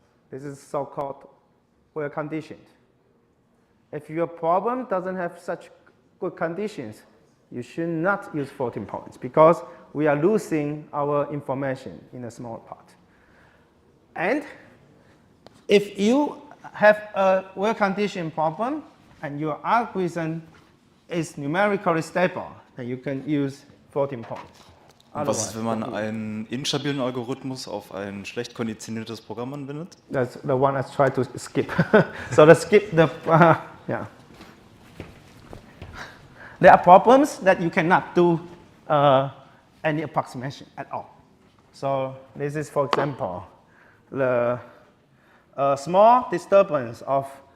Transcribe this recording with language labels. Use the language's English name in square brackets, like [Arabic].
[English] This is so-called well conditioned. If your problem doesn't have such good conditions, you should not use floating points because we are losing our information in a small part. And if you have a well-conditioned problem and your algorithm is numerically stable, then you can use floating points. [German] Und was ist, wenn man einen instabilen Algorithmus auf ein schlecht konditioniertes Programm anwendet? [English] That's the one I try to skip. So let's skip the, yeah. There are problems that you cannot do any approximation at all. So this is, for example, the small disturbance of